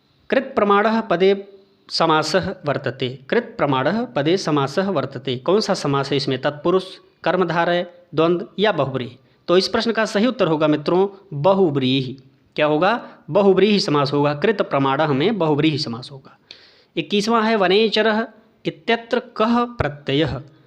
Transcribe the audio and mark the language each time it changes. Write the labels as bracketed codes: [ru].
[sa] कृत प्रमाणः पदे समासः वर्तते। कृत प्रमाणः पदे समासः वर्तते। [hi] कौन सा समास है इसमें? तत्पुरुष, कर्मधारय, द्वंद्व या बहुब्रीहि? तो इस प्रश्न का सही उत्तर होगा मित्रों बहुब्रीहि। क्या होगा? बहुब्रीहि समास होगा। कृत प्रमाणः में बहुब्रीहि समास होगा। 21वां है [sa] वनेचरः इत्यत्र कः प्रत्ययः?